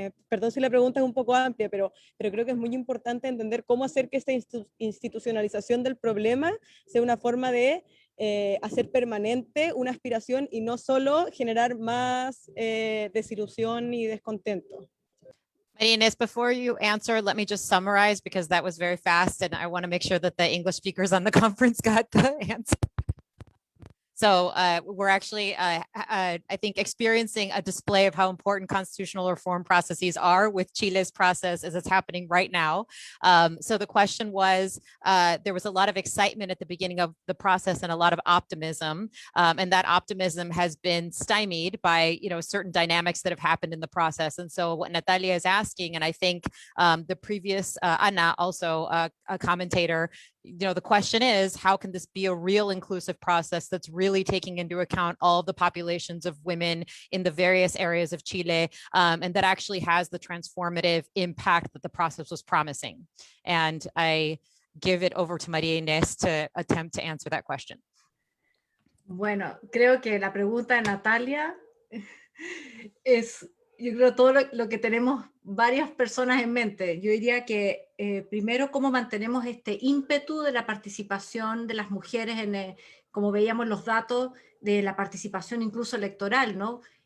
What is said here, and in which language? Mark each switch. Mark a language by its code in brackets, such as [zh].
[es] Perdón si la pregunta es un poco amplia, pero creo que es muy importante entender cómo hacer que esta institucionalización del problema sea una forma de hacer permanente una aspiración y no solo generar más desilusión y descontento. [en] María Inés, before you answer, let me just summarize because that was very fast and I want to make sure that the English speakers on the conference got the answer. So we're actually, I think, experiencing a display of how important constitutional reform processes are with Chile's process as it's happening right now. So the question was, there was a lot of excitement at the beginning of the process and a lot of optimism. And that optimism has been stymied by, certain dynamics that have happened in the process. And so what Natalia is asking, and I think the previous Anna, also a commentator, the question is, how can this be a real inclusive process that's really taking into account all of the populations of women in the various areas of Chile, and that actually has the transformative impact that the process was promising? And I give it over to María Inés to attempt to answer that question. [es] Bueno, creo que la pregunta de Natalia es, yo creo, todo lo que tenemos varias personas en mente. Yo diría que primero, cómo mantenemos este ímpetu de la participación de las mujeres, como veíamos los datos de la participación incluso electoral, ¿no?